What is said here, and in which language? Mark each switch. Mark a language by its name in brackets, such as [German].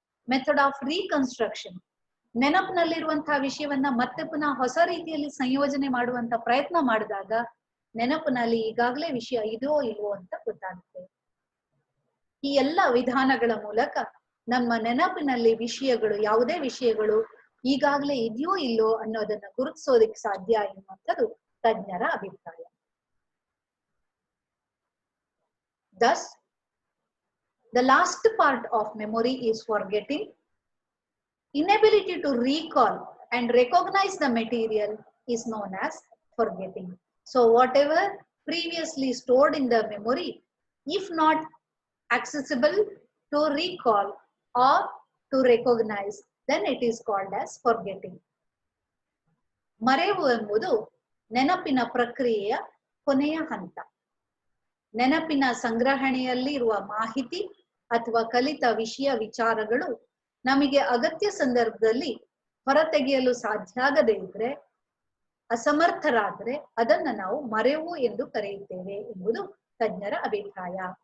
[Kannada] Method of reconstruction, ನೆನಪಿನಲ್ಲಿರುವಂತಹ ವಿಷಯವನ್ನ ಮತ್ತೆ ಪುನಃ ಹೊಸ ರೀತಿಯಲ್ಲಿ ಸಂಯೋಜನೆ ಮಾಡುವಂತ ಪ್ರಯತ್ನ ಮಾಡಿದಾಗ ನೆನಪಿನಲ್ಲಿ ಈಗಾಗಲೇ ವಿಷಯ ಇದೋ ಇಲ್ವೋ ಅಂತ ಗೊತ್ತಾಗುತ್ತೆ. ಈ ಎಲ್ಲ ವಿಧಾನಗಳ ಮೂಲಕ ನಮ್ಮ ನೆನಪಿನಲ್ಲಿ ವಿಷಯಗಳು, ಯಾವುದೇ ವಿಷಯಗಳು ಈಗಾಗಲೇ ಇದೆಯೋ ಇಲ್ಲೋ ಅನ್ನೋದನ್ನ ಗುರುತಿಸೋದಕ್ಕೆ ಸಾಧ್ಯ ಎನ್ನುವಂಥದ್ದು ತಜ್ಞರ ಅಭಿಪ್ರಾಯ. [English] Thus, the last part of memory is forgetting. Inability to recall and recognize the material is known as forgetting. So whatever previously stored in the memory, if not accessible to recall or to recognize, then it is called as forgetting. [Kannada] ಮರೆವು ಎಂಬುದು ನೆನಪಿನ ಪ್ರಕ್ರಿಯೆಯ ಕೊನೆಯ ಹಂತ. ನೆನಪಿನ ಸಂಗ್ರಹಣೆಯಲ್ಲಿ ಇರುವ ಮಾಹಿತಿ ಅಥವಾ ಕಲಿತ ವಿಷಯ ವಿಚಾರಗಳು ನಮಗೆ ಅಗತ್ಯ ಸಂದರ್ಭದಲ್ಲಿ ಹೊರತೆಗೆಯಲು ಸಾಧ್ಯ ಆಗದೇ ಇದ್ರೆ, ಅಸಮರ್ಥರಾದ್ರೆ ಅದನ್ನ ನಾವು ಮರೆವು ಎಂದು ಕರೆಯುತ್ತೇವೆ ಎಂಬುದು ತಜ್ಞರ ಅಭಿಪ್ರಾಯ.